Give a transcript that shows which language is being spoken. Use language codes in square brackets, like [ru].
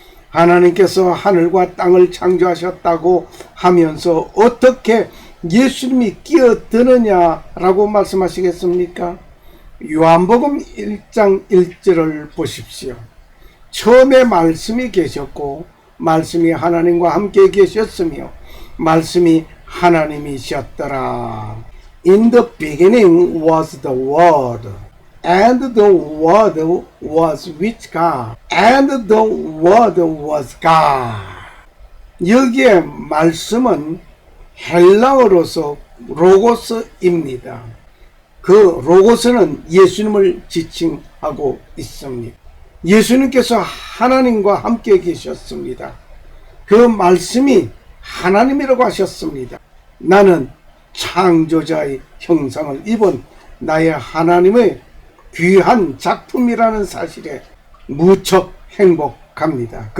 [ko] 하나님께서 하늘과 땅을 창조하셨다고 하면서 어떻게 예수님이 끼어드느냐라고 말씀하시겠습니까? 요한복음 1장 1절을 보십시오. 처음에 말씀이 계셨고 말씀이 하나님과 함께 계셨으며 말씀이 하나님이셨더라. [en] In the beginning was the Word, and the Word was with God, and the Word was God. [ko] 여기에 말씀은 헬라어로서 로고스입니다. 그 로고스는 예수님을 지칭하고 있습니다. 예수님께서 하나님과 함께 계셨습니다. 그 말씀이 하나님이라고 하셨습니다. 나는 창조자의 형상을 입은 나의 하나님의 귀한 작품이라는 사실에 무척 행복합니다.